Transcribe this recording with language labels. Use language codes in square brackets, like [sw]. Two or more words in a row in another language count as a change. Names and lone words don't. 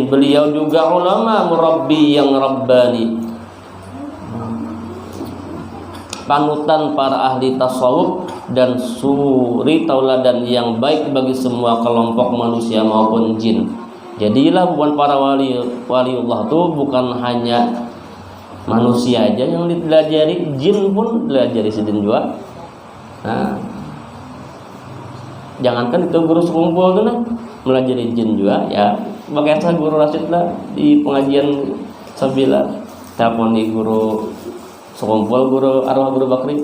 [id] Beliau juga ulama murabbi yang rabbani, panutan para ahli tasawuf dan suri tauladan yang baik bagi semua kelompok manusia maupun jin. Jadilah bukan para waliullah itu bukan hanya manusia aja yang dipelajari, [bjn] jin pun pelajari Sidin juga. Nah, jangankan itu guru sekumpul tuh nah, melajari jin juga ya. [id] Pakai guru Rasid lah di pengajian Sabila, telepon di guru sekumpul, guru arwah guru Bakri.